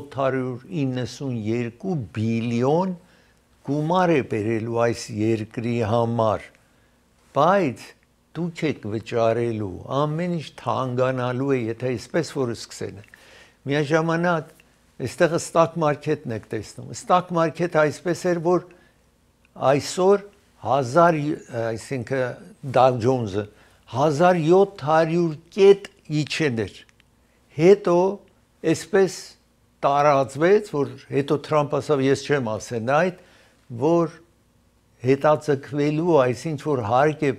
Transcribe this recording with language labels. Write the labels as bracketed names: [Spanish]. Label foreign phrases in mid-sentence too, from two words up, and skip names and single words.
[Armenian] 792 բիլիոն գումար է բերելու այս երկրի համար բայց դուք եք վճարելու ամեն ինչ թանկանալու է եթե այսպես որ սկսեն միաժամանակ այստեղ [English] stock market- [Armenian] ն եք տեսնում [English] stock market- [Armenian] ը այսպես էր որ այսօր 1000 այսինքն Dow Jones-ը 1700 կետ իջներ հետո այսպես տարածվեց որ հետո Թրամփ ասավ ես չեմ ասեն այդ որ հետաձգվելու այսինչ որ հարկ է